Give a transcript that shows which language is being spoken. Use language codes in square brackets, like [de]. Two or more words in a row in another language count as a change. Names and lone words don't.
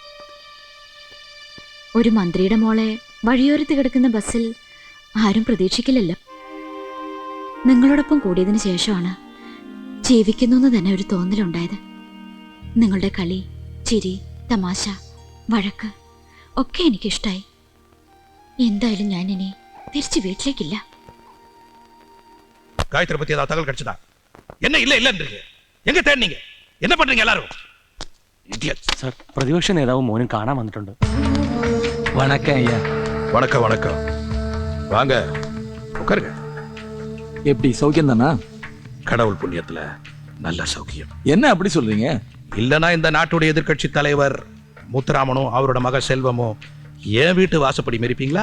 [ml] ഒരു മന്ത്രിയുടെ മോളെ വഴിയോരത്ത് കിടക്കുന്ന ബസ്സിൽ ആരും പ്രതീക്ഷിക്കില്ലല്ലോ. നിങ്ങളോടൊപ്പം കൂടിയതിനു ശേഷമാണ് ജീവിക്കുന്നു എന്ന് തന്നെ ഒരു തോന്നലുണ്ടായത്. നിങ്ങളുടെ കളി, ചിരി, തമാശ, വഴക്ക് ഒക്കെ എനിക്കിഷ്ടായി. എന്തായാലും ഞാൻ ഇനി തിരിച്ചു വീട്ടിലേക്കില്ല. [ta] காயத்ரி பத்தி ஏதாவது தகவல் கிடைச்சதா? என்ன இல்ல இல்லன்றீங்க? எங்க தேடினீங்க? என்ன பண்றீங்க எல்லாரும்? சார், [ml] പ്രതിപക്ഷ നേതാവ് മോനും കാണാൻ വന്നിട്ടുണ്ട്. [ta] வணக்கம் ஐயா. வணக்கம் வணக்கம். வாங்க உட்காருங்க. எப்படி சௌக்கியம் தானா? கடவுள் புண்ணியத்துல நல்ல சௌக்கியம். என்ன அப்படி சொல்றீங்க? இல்லனா இந்த நாட்டுடைய எதிர்க்கட்சி தலைவர் முத்துராமனும் அவரோட மக செல்வமும் ஏன் வீட்டு வாசப்படி மெரிப்பீங்களா?